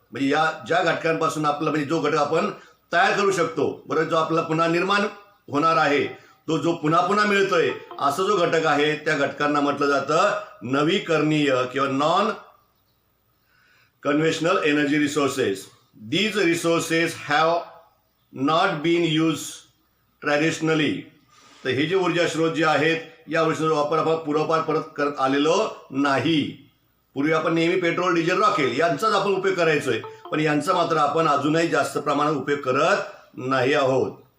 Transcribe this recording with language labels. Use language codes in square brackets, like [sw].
[mr] म्हणजे या ज्या घटकांपासून आपला म्हणजे जो घटक आपण तयार करू शकतो बरोबर, जो आपला पुन्हा निर्माण होणार आहे, तो जो पुन्हा पुन्हा मिळतोय असा जो घटक आहे त्या घटकांना म्हटलं जातं नवीकरणीय किंवा non conventional energy resources. [en] These resources have not been use traditionally. [mr] तर हे जे ऊर्जा स्रोत जे आहेत या ऊर्जेचा वापर आपण पूर्वपार परत करत आलेलो नाही. पूर्वी आपण नेहमी पेट्रोल, डिझेल, रॉकेल यांचाच आपण उपयोग करायचोय, पण यांचा मात्र आपण अजूनही जास्त प्रमाणात उपयोग करत नाही आहोत.